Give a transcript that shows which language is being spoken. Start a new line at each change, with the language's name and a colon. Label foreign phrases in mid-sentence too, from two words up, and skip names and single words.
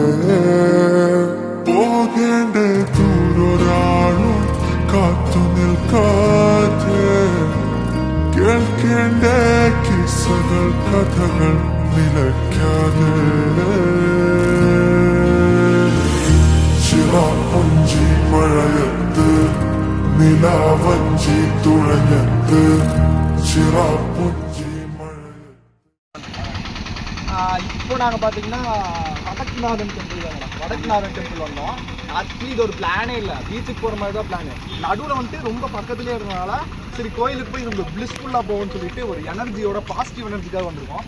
Malayalam: പോകേണ്ട ദൂരൊരാളും കാത്തു നിൽക്കാതെ കേൾക്കേണ്ട കിസ്സകൾ കഥകൾ നിലയ്ക്കാതെ ചിറാപ്പുഞ്ചി മഴയത്ത് നിലാവഞ്ചി തുഴഞ്ഞത്ത് ചിറാപ്പുഞ്ചി മഴയത്ത്.
Tamil: இப்போ நாங்கள் பார்த்தீங்கன்னா வடக்குநாதன் டெம்பிள் வந்தோம். ஆக்சுவலி இது ஒரு பிளானே இல்லை, பீச்சுக்கு போகிற மாதிரி தான் பிளானு. நடுவில் வந்துட்டு ரொம்ப பக்கத்துலேயே இருந்தனால சரி கோயிலுக்கு போய் நம்ம பிளிஸ்ஃபுல்லாக போகும்னு சொல்லிட்டு ஒரு எனர்ஜியோட பாசிட்டிவ் எனர்ஜிக்காக வந்திருக்கோம்.